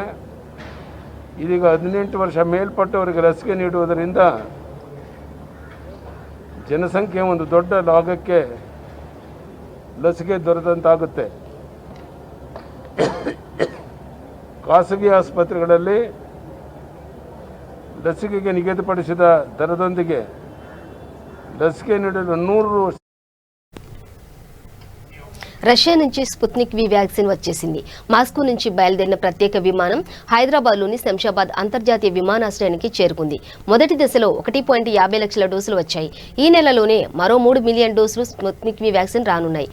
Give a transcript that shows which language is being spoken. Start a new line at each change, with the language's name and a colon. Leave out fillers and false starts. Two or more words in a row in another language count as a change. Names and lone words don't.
Kannada: ಇದೀಗ 18 ವರ್ಷ ಮೇಲ್ಪಟ್ಟವರಿಗೆ ಲಸಿಕೆ ನೀಡುವುದರಿಂದ ಜನಸಂಖ್ಯೆ ಒಂದು ದೊಡ್ಡ ಭಾಗಕ್ಕೆ ಲಸಿಕೆ ದೊರೆತಂತಾಗುತ್ತೆ. ಖಾಸಗಿ ಆಸ್ಪತ್ರೆಗಳಲ್ಲಿ ಲಸಿಕೆಗೆ ನಿಗದಿಪಡಿಸಿದ ದರದೊಂದಿಗೆ ಲಸಿಕೆ ನೀಡಲು 100
Telugu: రష్యా నుంచి స్పుత్నిక్ వి వ్యాక్సిన్ వచ్చేసింది. మాస్కో నుంచి బయలుదేరిన ప్రత్యేక విమానం హైదరాబాద్లోని శంషాబాద్ అంతర్జాతీయ విమానాశ్రయానికి చేరుకుంది. మొదటి దశలో 1.50 లక్షల డోసులు వచ్చాయి. ఈ నెలలోనే మరో 3 మిలియన్ డోసులు స్పుత్నిక్ వి వ్యాక్సిన్ రానున్నాయి.